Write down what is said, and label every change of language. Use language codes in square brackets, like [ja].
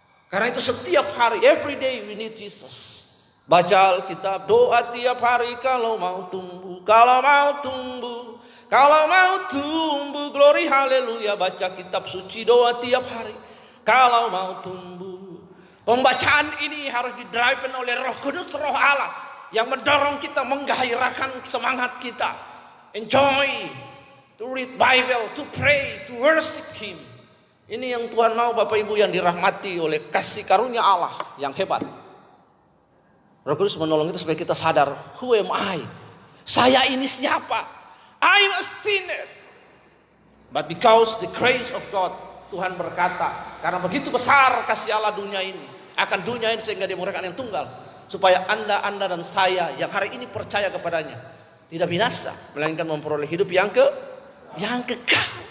[id] Karena itu setiap hari, [en] every day we need Jesus. [id] Baca Alkitab, doa tiap hari kalau mau tumbuh, kalau mau tumbuh. Kalau mau tumbuh, glory haleluya, baca kitab suci, doa tiap hari. Kalau mau tumbuh. Pembacaan ini harus didriven oleh Roh Kudus, Roh Allah, yang mendorong kita, menggairahkan semangat kita. [en] Enjoy to read Bible, to pray, to worship Him. [id] Ini yang Tuhan mau, Bapak Ibu yang dirahmati oleh kasih karunia Allah yang hebat. Roh Kudus menolong kita supaya kita sadar, [en] who am I? [id] Saya ini siapa? [en] I'm a sinner. But because the grace of God, [id] Tuhan berkata, karena begitu besar kasih Allah dunia ini, akan dunia ini sehingga dia memberikan yang tunggal, supaya anda dan saya yang hari ini percaya kepadanya tidak binasa, melainkan memperoleh hidup yang kekal.